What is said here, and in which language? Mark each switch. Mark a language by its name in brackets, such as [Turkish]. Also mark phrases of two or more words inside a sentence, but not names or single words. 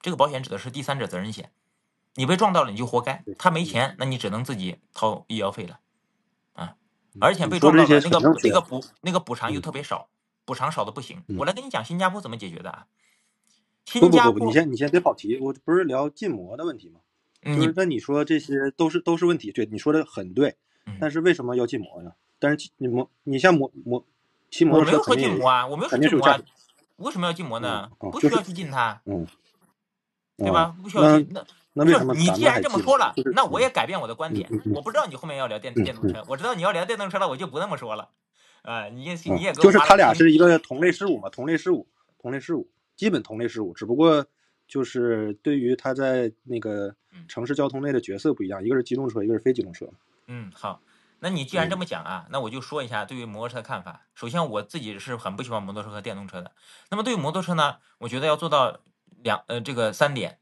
[Chinese] 這個保險指的是第三者責任險，你被撞到了你就活該，他沒錢，那你只能自己掏醫療費了啊！而且被撞到了那個補償又特別少，補償少的不行。我來跟你講新加坡怎麼解決的啊？不，你先別跑題，我不是聊禁摩的問題嗎？就是那你說這些都是問題，對，你說的很對，但是為什麼要禁摩呢？但是你像騎摩托車，我没有說禁摩啊，我没有说禁摩啊，為什麼要禁摩呢？不需要去禁它，對吧？不需要去。那為什麼？你既然這麼說了，那我也改變我的觀點。我不知道你後面要聊電動車，我知道你要聊電動車了，我就不那麼說了。你也給我就是他倆是一個同類事物嘛，同類事物，基本同類事物，只不過就是對於他在那個城市交通內的角色不一樣，一個是機動車，一個是非機動車。好， 那你既然这么講啊，那我就說一下對於摩托車的看法。首先，我自己是很不喜歡摩托車和電動車的。那麼對於摩托車呢，我覺得要做到3點。